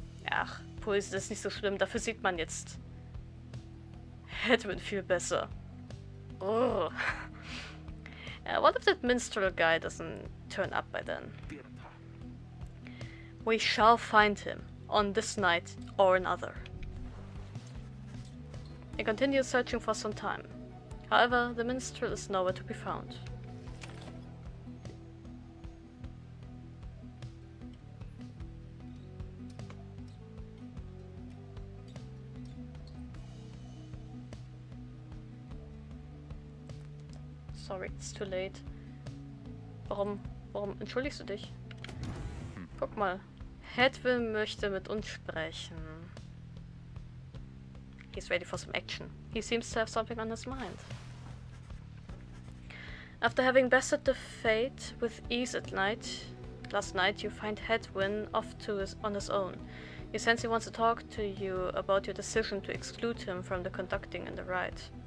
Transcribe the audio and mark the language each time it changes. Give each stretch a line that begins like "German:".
German: Ach, Puls, das ist nicht so schlimm. Dafür sieht man jetzt Hedwin viel besser. Oh.
English: What if that minstrel guy doesn't turn up by then? We shall find him on this night or another. He continued searching for some time. However, the minstrel is nowhere to be found. Sorry, it's too late.
German: Warum entschuldigst du dich? Guck mal. Hedwin möchte mit uns sprechen.
English: He's ready for some action. He seems to have something on his mind. After having bested the fate with ease last night you find Hedwin off on his own. You sense he wants to talk to you about your decision to exclude him from the conducting in the ride.